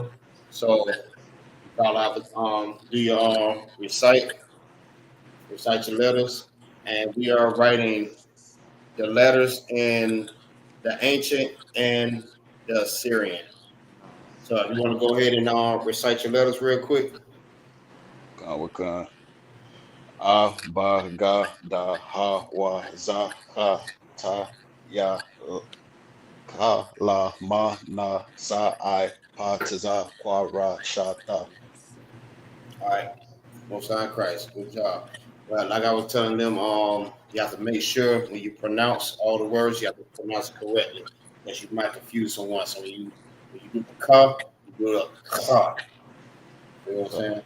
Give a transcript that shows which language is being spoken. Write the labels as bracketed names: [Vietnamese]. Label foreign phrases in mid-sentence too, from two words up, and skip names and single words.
[English] So you probably have to do your recite your letters. And we are writing the letters in the ancient and the Assyrian. So if you want to go ahead and recite your letters real quick. Wakan. A ba ga da ha wa za ha ta ya ka la ma na sa I pa ta za kwa ra sha ta. All right. Most High Christ. Good job. Well, like I was telling them, you have to make sure when you pronounce all the words, you have to pronounce it correctly. Because you might confuse someone. So when you do the ka, you do the ka. You know what I'm saying?